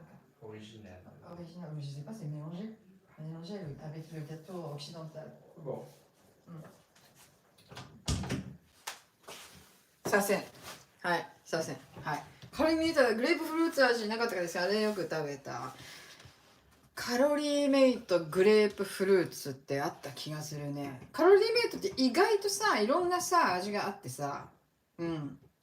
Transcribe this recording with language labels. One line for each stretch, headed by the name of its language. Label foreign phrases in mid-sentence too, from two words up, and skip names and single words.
French: Original. Original, mais je sais pas, c'est mélangé. Mélangé avec le gâteau occidental. Bon.
Japanese: すいません。はい、すいません。はい。カロリーメイトはグレープフルーツ味なかったかですか？あれよく食べた。カロリーメイトグレープフルーツってあった気がするね。カロリーメイトって意外とさ、いろんなさ、味があってさ、うん。